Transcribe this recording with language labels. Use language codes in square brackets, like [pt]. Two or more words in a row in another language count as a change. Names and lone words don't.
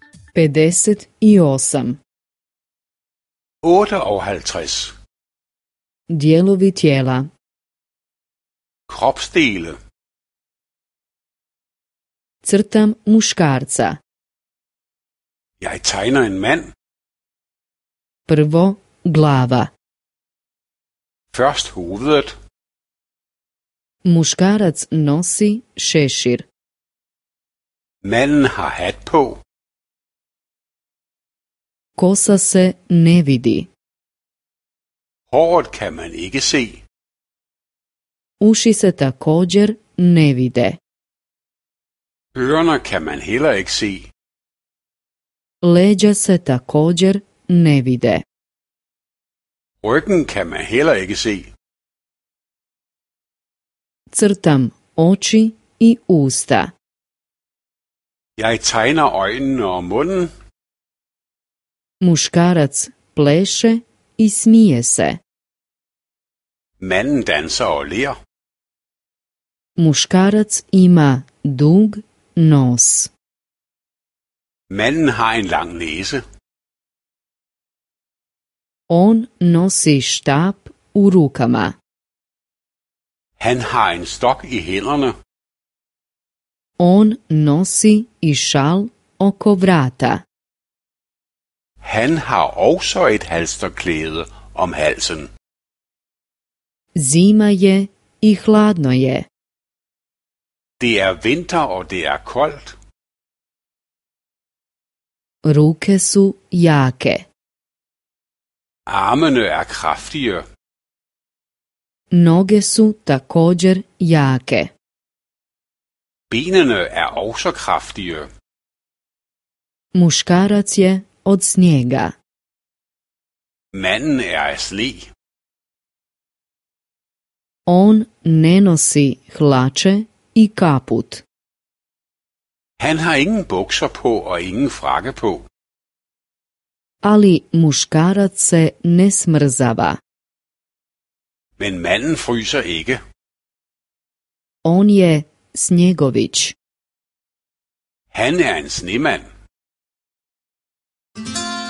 [hr] 58. 58. Dijelovi tijela. [da] Kropsdele. [hr] Crtam muškarca. [da] Jeg tegner en mand. [hr] Prvo glava. [da] Først hovedet. [hr] Muškarac nosi šešir. [da] Manden har hat på. [hr] Kosa se ne vidi. [da] Håret kan man ikke se. [hr] Uši se također ne vide. [da] Ørerne kan man heller ikke se. [hr] Leđa se također ne vide. [da] Ryggen kan man heller ikke se. [hr] Crtam oči i usta. [da] Jeg tegner øjnene og munden. [hr] Muškarac pleše i smije se. [da] Manden danser og ler. [hr] Muškarac ima dug nos. [da] Manden har en lang næse. [hr] On nosi štap u rukama. [da] Han har en stok i hænderne. [hr] On nosi i šal oko vrata. [da] Han har også et halsterklæde om halsen. [hr] Zima je i hladno je. [da] Det er vinter, og det er koldt. [hr] Ruke su jake. [da] Armene er kraftige. [hr] Noge su također jake. [da] Benene er også kraftige. [hr] Muškarac je od snijega. [da] Manden er af sne. [hr] On ne nosi hlače i kaput. [da] Han har ingen bukser på og ingen frakke på. [hr] Ali muškarac se ne smrzava. [da] Men manden fryser ikke. [hr] On je snjegović. [da] Han er en snemand.